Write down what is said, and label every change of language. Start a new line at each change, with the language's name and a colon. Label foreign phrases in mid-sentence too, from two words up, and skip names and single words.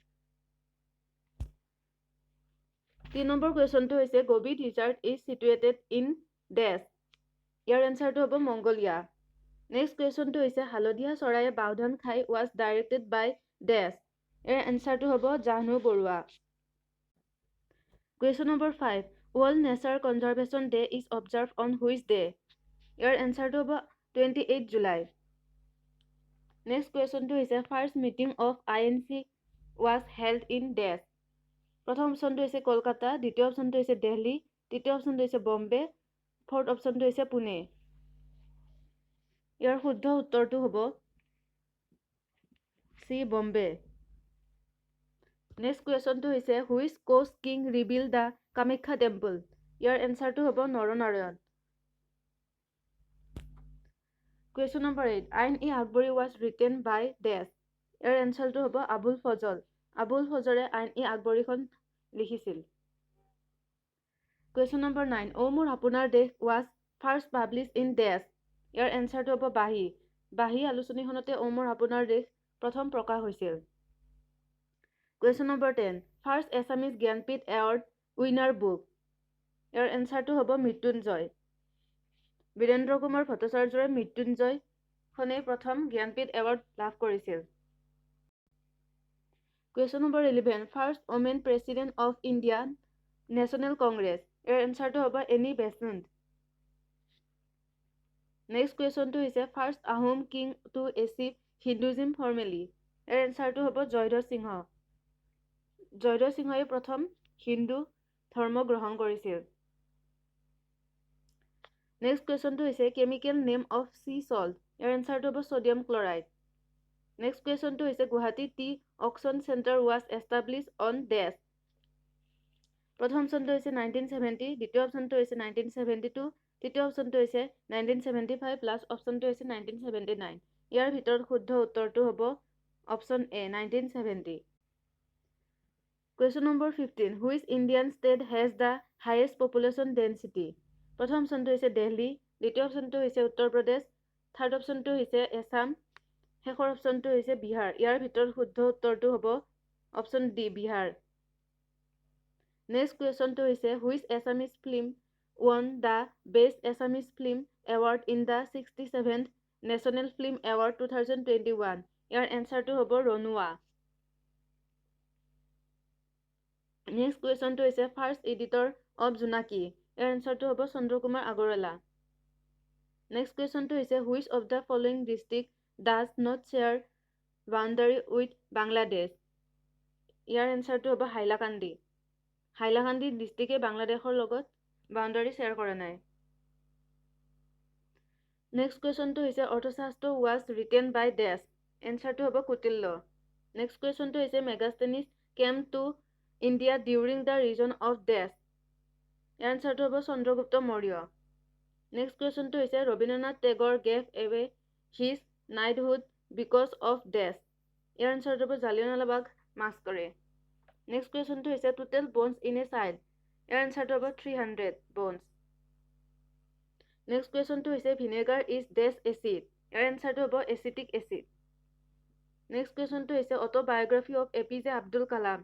Assamese: 3 নম্বৰ কুৱেশ্যনটো হৈছে
English: Gobi desert is situated in dash?
Assamese: ইয়াৰ এনচাৰটো হ'ব মংগোলিয়া। নেক্সট কুৱেশ্যনটো হৈছে হালধীয়া চৰাইয়ে বাওধান খাই
English: was directed by dash?
Assamese: ইয়াৰ এনচাৰটো হ'ব জাহ্নু বৰুৱা।
English: Question number 5. World Nature Conservation Day is observed on which day? Your answer to 28 July. Next question to is first meeting of INC was held in Dash.
Assamese: প্রথম অপশনটো হৈছে কলকাতা, দ্বিতীয় অপশনটো হৈছে দিল্লী, তৃতীয় অপশনটো হৈছে বম্বে, ফৰ্থ অপশনটো হৈছে পুনে। ইয়াৰ শুদ্ধ উত্তৰটো হ'ব চি বম্বে।
English: Next question to is which coast king rebuilt the Kamakya temple? Your answer
Assamese: তো হ'ব
English: Naranarayan. Question number 8. Ain-e-Akbari was written by Dash. Your answer
Assamese: তো হ'ব
English: Abul Fazl.
Assamese: আবুল ফজলৰে আইন-ই-আকবৰী খন লিখিছিল.
English: Question number 9. O Mor Apunar Desh was first published in Dash. Your answer
Assamese: তো হ'ব
English: Bahi.
Assamese: বাঁহী আলোচনী খনতে ও মোৰ আপোনাৰ দেশ প্ৰথম প্ৰকাশ হৈছিল.
English: Question number 10. First Assamese Gyanpith Award winner book. Your answer
Assamese: তো হ'ব Mrityunjoy. Birendra Kumar Bhattacharjyৰ Mrityunjoy খনে প্ৰথম জ্ঞানপীঠ এৱাৰ্ড লাভ কৰিছিল।
English: Question number 11. First women president of Indian National Congress. Your answer
Assamese: তো হ'ব
English: Annie Besant. Next question to is first Ahom king to achieve Hinduism formally. Your answer
Assamese: তো হ'ব
English: Joydhar Singha.
Assamese: জয়ধ্বজ সিংহই প্ৰথম হিন্দু ধৰ্ম গ্ৰহণ কৰিছিল। নেক্সট কুৱেশ্যনটো হৈছে
English: chemical name of sea salt.
Assamese: ইয়াৰ এনচাৰটো হ'ব
English: sodium chloride.
Assamese: নেক্সট কুৱেশ্যনটো হৈছে গুৱাহাটী টি অকশ্যন চেণ্টাৰ
English: was establish on dash.
Assamese: প্ৰথম অপশ্যনটো হৈছে 1970, দ্বিতীয় অপশ্যনটো হৈছে 1972, তৃতীয় অপশ্যনটো হৈছে 1975, লাষ্ট অপশ্যনটো হৈছে 1979। ইয়াৰ ভিতৰত শুদ্ধ উত্তৰটো হ'ব
English: option A
Assamese: 1970। Question number 15. Which Indian state has the highest population density? প্ৰথম অপশ্যনটো হৈছে দিল্লী, দ্বিতীয় অপশ্যনটো হৈছে উত্তৰ প্ৰদেশ, থাৰ্ড অপশ্যনটো হৈছে আসাম, শেষৰ অপশ্যনটো হৈছে বিহাৰ। ইয়াৰ ভিতৰত শুদ্ধ উত্তৰটো হ'ব
English: option D
Assamese: বিহাৰ। নেক্সট কুৱেশ্যনটো হৈছে
English: which Assamese film won the Best Assamese Film Award in the 67th National Film Award 2021?
Assamese: ইয়াৰ এনচাৰটো হ'ব ৰনুৱা। নেক্সট কুৱেশ্যনটো হৈছে
English: first editor of Jonaki.
Assamese: ইয়াৰ এনচাৰটো হ'ব চন্দ্ৰকুমাৰ আগৰৱালা। নেক্সট কুৱেশ্যনটো হৈছে
English: which of the following district does not share boundary with Bangladesh?
Assamese: ইয়াৰ এনচাৰটো হ'ব হাইলাকান্দি। হাইলাকান্দি ডিষ্ট্ৰিক্টে বাংলাদেশৰ লগত
English: boundary share
Assamese: কৰা নাই। নেক্সট কুৱেশ্যনটো হৈছে অৰ্থশাস্ত্ৰ
English: was written by dash.
Assamese: এনচাৰটো হ'ব কুটিল্য। নেক্সট কুৱেশ্যনটো হৈছে
English: Megasthenes came to India during the reign of dash.
Assamese: ইয়াৰ এনচাৰটো হ'ব চন্দ্ৰগুপ্ত মৌৰ্য। নেক্সট কুৱেশ্যনটো হৈছে
English: Rabindranath Tagore gave away his knighthood because of dash.
Assamese: ইয়াৰ এনচাৰটো হ'ব জালিয়ানৱালাবাগ মাছাকাৰে। নেক্সট কুৱেশ্যনটো হৈছে
English: total bones in a child.
Assamese: ইয়াৰ এনচাৰটো হ'ব 300 বনছ। নেক্সট কুৱেশ্যনটো হৈছে
English: vinegar is dash acid.
Assamese: ইয়াৰ এনচাৰটো হ'ব
English: acetic acid.
Assamese: নেক্সট কুৱেশ্যনটো হৈছে
English: autobiography of APJ Abdul Kalam.